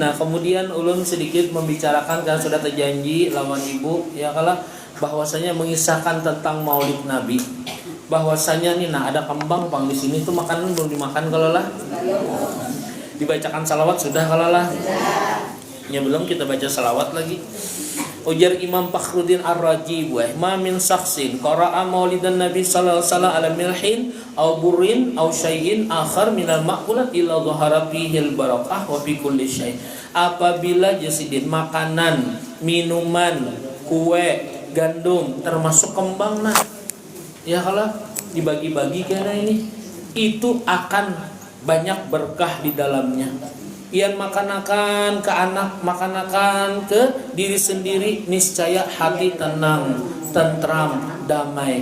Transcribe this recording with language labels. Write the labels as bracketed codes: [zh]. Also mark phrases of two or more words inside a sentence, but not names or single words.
[bjn] Nah kemudian ulun sedikit membicarakan karena sudah terjanji lawan ibu ya kalau bahwasanya mengisahkan tentang Maulid Nabi. Bahwasanya nih nah ada kembang pang di sini tuh makanan belum dimakan kalau lah. Dibacakan salawat sudah kalau lah. [id] Ya belum kita baca salawat lagi. [ar] Ujar Imam Fakhruddin Ar-Razi ما من شيء قرئ مولد النبي صلى الله عليه وسلم على ملح أو بر أو شيء آخر من المأكولات إلا ظهرت فيه البركة وفي كل شيء'. [bjn] Apabila jasidin makanan, minuman, kue, gandum termasuk kembang nah. [id] Ya kalau dibagi-bagi karena ini itu akan banyak berkah di dalamnya. [bjn] Ian makan-makan ke anak, makan-makan ke diri sendiri, niscaya hati tenang, tentram, damai.